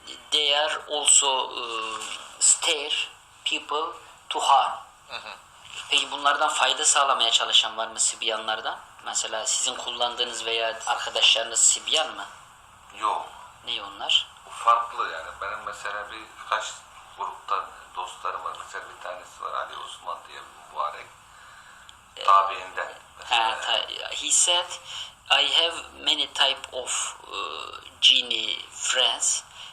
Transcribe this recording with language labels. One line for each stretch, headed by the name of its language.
English: They are also stare people to harm.
Turkish: Peki bunlardan fayda sağlamaya çalışan var mı Sibyanlardan? Mesela sizin kullandığınız veya arkadaşlarınız Sibyan mı? Yok. Ne onlar? Bu farklı yani. Benim mesela birkaç gruptan dostlarım var. Mesela bir tanesi var Ali Osman diye mübarek. Tabiinden.
English: He said, I have many type of genie friends.